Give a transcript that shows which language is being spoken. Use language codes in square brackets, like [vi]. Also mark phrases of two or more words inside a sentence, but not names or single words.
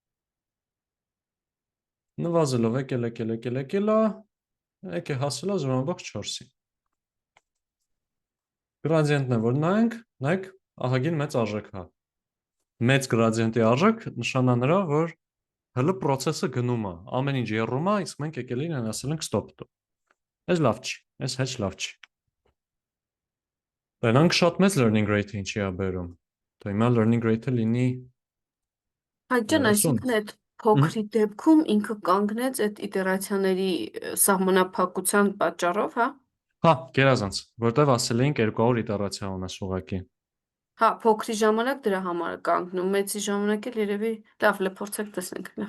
[hy] Նվազելով եկել է, եկե հասել է 0.4-ի։ Գրադիենտն է, որ նայենք, նայեք, ահագին մեծ արժեք է։ Մեծ գրադիենտի արժեք նշանա նրա, որ հələ process-ը գնում է, ամեն ինչ եռում է, իսկ մենք եկել ենք ասել ենք stop տու։ Այս լավ չի, այս հեչ լավ չի։ Դրանք շատ մեծ [en] learning rate-ը [hy] ինչի է բերում։ Դա հիմա [en] learning rate-ը [hy] լինի Այդջան, 30։ այսինքն այդ փոքրի դեպքում ինքը կանգնեց այդ իտերացիաների սահմանափակության պատճառով, հա։ Հա, գերազանց, որտեվ ասել էինք 200 իտերացիա ունես ուղղակի։ Հա, փոքրի ժամանակ դրա համար է կանգնում, մեծի ժամանակ էլ երևի լավ փորձեք տեսնենք նա։